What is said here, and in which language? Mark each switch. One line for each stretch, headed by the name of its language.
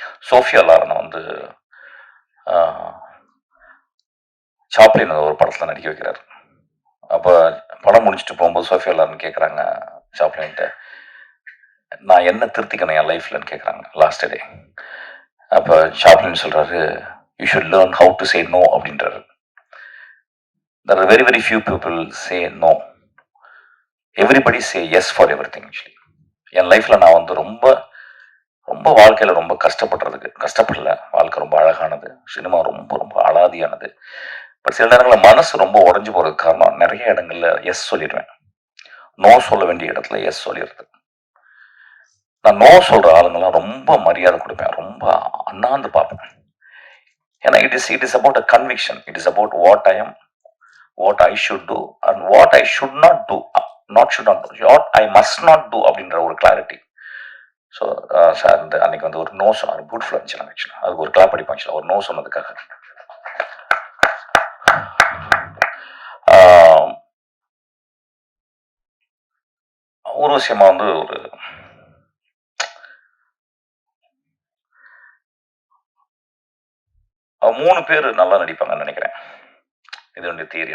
Tamil: Sofia லாரனை வந்து Chaplin ஒரு படத்தில் நடிக்க வைக்கிறார். அப்போ படம் முடிச்சுட்டு போகும்போது சோஃபியா லாரன் கேட்குறாங்க சாப்ளின்கிட்ட, நான் என்ன திருத்திக்கணும் என் லைஃப்லன்னு கேட்குறாங்க லாஸ்ட் டே. அப்போ சாப்ளின் சொல்கிறாரு,
English: you should learn how to say no
Tamil: அப்படின்றாரு.
English: There are very few people say no. Everybody say yes for everything actually.
Tamil: என் லைஃப்பில் நான் வந்து ரொம்ப ரொம்ப வாழ்க்கையில் ரொம்ப கஷ்டப்படல. வாழ்க்கை ரொம்ப அழகானது, சினிமா ரொம்ப ரொம்ப அலாதியானது. பட் சில நேரங்களில் மனசு ரொம்ப உடஞ்சி போகிறதுக்கு காரணம் நிறைய இடங்கள்ல எஸ் சொல்லிடுவேன். நோ சொல்ல வேண்டிய இடத்துல எஸ் சொல்லிடுறது. நான் நோ சொல்கிற ஆளுங்கெல்லாம் ரொம்ப மரியாதை கொடுப்பேன், ரொம்ப அண்ணாந்து பார்ப்பேன். ஏன்னா
English: It is about a conviction. It is about what I am, what I should do and what I should not do, what I must not do
Tamil: அப்படின்ற ஒரு கிளாரிட்டி. ஸோ சார் இந்த அன்னைக்கு வந்து ஒரு நோ சொன்னார், பியூட்டிஃபுல் இருந்துச்சு. ஆக்சுவலாக அதுக்கு ஒரு கிளாப் அடிப்போம் ஆக்சுவலாக, ஒரு நோ சொன்னதுக்காக. ஒரு விஷயமா வந்து ஒரு மூணு பேர் நல்லா நடிப்பாங்கன்னு நினைக்கிறேன். இது என்னுடைய தியரி.